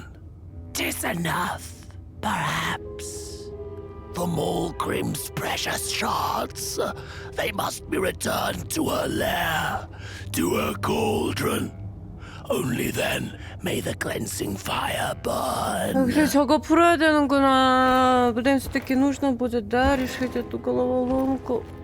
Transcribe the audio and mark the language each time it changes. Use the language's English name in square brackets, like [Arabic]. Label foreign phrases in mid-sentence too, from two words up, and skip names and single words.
[English] 'Tis enough, perhaps. The Mulgrim's precious shards, they must be returned to her lair, to her cauldron. Only then may the cleansing fire burn. [Korean] 그래, 저거 풀어야 되는구나. [Russian] блин, все-таки нужно будет, да, решить эту головоломку.